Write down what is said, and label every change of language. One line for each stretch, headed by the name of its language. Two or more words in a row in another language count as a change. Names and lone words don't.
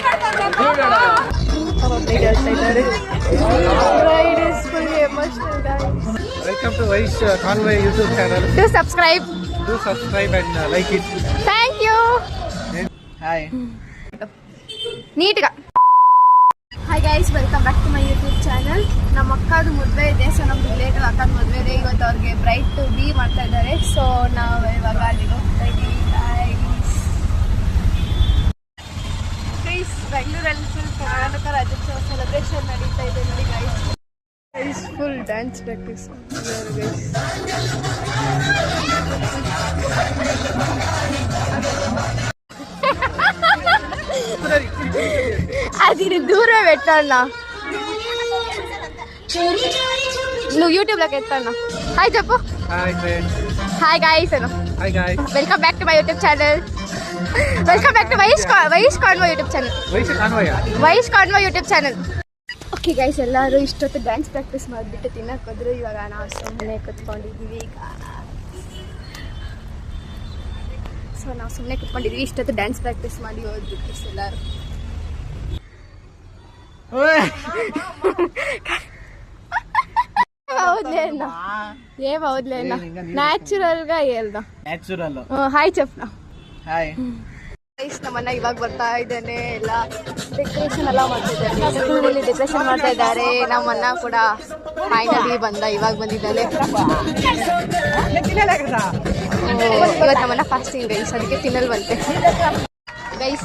English: Welcome to Vice Convoy YouTube channel. Do subscribe. Do subscribe and like it. Thank you. Hi. Neat. Hi guys, welcome back to my YouTube channel.
Kannada: ನಮ್ಮ ಅಕ್ಕದು ಮದುವೆ ಇದೆ, ಸೊ ನಮ್ಮ ರಿಲೇಟಿವ್ ಅಕ್ಕದ ಮದುವೆ ಇದೆ. ಇವತ್ತು ಅವ್ರಿಗೆ
English: bride to be
Kannada: ಮಾಡ್ತಾ ಇದ್ದಾರೆ. ಸೊ ನಾವು ಇವಾಗ ಅಲ್ಲಿಗೆ ಹೋಗ್ತಾ ಇದ್ದೀವಿ. ಗೈಸ್, ಬೆಂಗಳೂರಲ್ಲಿ
English: full Karnataka Rajyotsava celebration
Kannada: ನಡೀತಾ ಇದೆ ನೋಡಿ ಗೈಸ್. ಗೈಸ್
English: full dance practice guys.
Telugu: అది దూరం పెట్టాలన్నా, నువ్వు యూట్యూబ్లోకి ఎత్తాను. హాయ్ చెప్పు.
English: hi guys
Telugu: అను.
English: Hi guys. welcome back to my YouTube channel. welcome back to Vice Convo YouTube channel. Vice Convo YouTube channel.
Kannada: ಓಕೆ ಗೈಸ್, ಎಲ್ಲರೂ ಇಷ್ಟೊತ್ತು
English: dance practice
Kannada: ಮಾಡಿಬಿಟ್ಟು ತಿನ್ನಕ್ಕೆ ಹೋದ್ರು. ಇವಾಗ ನಾವು ಸುಮ್ಮನೆ ಕೂತ್ಕೊಂಡಿದ್ದೀವಿ ಈಗ. ಸೊ ನಾವು ಸುಮ್ಮನೆ ಕೂತ್ಕೊಂಡಿದ್ದೀವಿ. ಇಷ್ಟೊತ್ತು
English: dance practice
Kannada: ಮಾಡಿ ಹೋದ್ಬಿಟ್ಟು ಎಲ್ಲರೂ.
Telugu: అవునులేనా, ఏం అవుతులేనా, న్యాచురల్ గా వెళ్దాం. హాయ్ చెప్పనా.
Kannada: ಹಾಯ್. ನಮ್ಮನ್ನ ಇವಾಗ ಬರ್ತಾ ಇದ್ದೇನೆ. ಎಲ್ಲ ಡೆಕೋರೇಷನ್ ಎಲ್ಲ ಮಾಡ್ತಿದ್ದಾರೆ, ಸ್ಕೂಲಲ್ಲಿ ಡೆಕೋರೇಷನ್ ಮಾಡ್ತಾ ಇದ್ದಾರೆ. ನಮ್ಮನ್ನ ಕೂಡ ಫೈನಲಿ ಇವಾಗ ಬಂದಿದ್ದಾನೆ. ಇವತ್ತು ನಮ್ಮನ್ನ ಫಾಸ್ಟಿಂಗ್ ಗೈಸ್, ಅದಕ್ಕೆ ತಿನ್ನಲ್ವಂತೆ ಗೈಸ್.